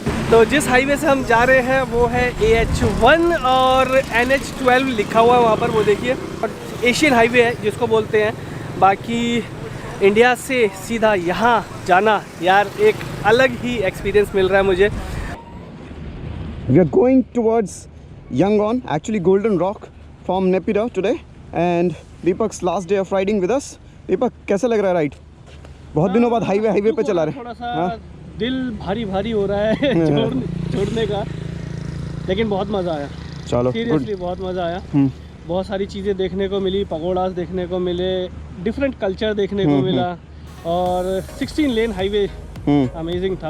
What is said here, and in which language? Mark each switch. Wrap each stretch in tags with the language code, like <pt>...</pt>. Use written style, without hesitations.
<hi>तो जिस हाईवे से हम जा रहे हैं वो है AH1 और NH12 लिखा हुआ है वहाँ पर, वो देखिए। और एशियन हाईवे है जिसको बोलते हैं। बाकी इंडिया से सीधा यहाँ जाना यार एक अलग ही एक्सपीरियंस मिल रहा है मुझे।</hi> <en>We are going towards Yangon, actually Golden Rock, from Naypyidaw today, and Deepak's last day of riding with us.</en> <hi>Deepak, कैसा लग रहा है राइड? बहुत दिनों बाद हाईवे पे चला रहे। थोड़ा सा दिल भारी हो रहा है छोड़ने का, लेकिन बहुत मज़ा आया। चलो, सीरियसली बहुत मज़ा आया। बहुत सारी चीज़ें देखने को मिली, पगोड़ास देखने को मिले, डिफरेंट कल्चर देखने को मिला, और 16 लेन हाईवे अमेजिंग था।</hi>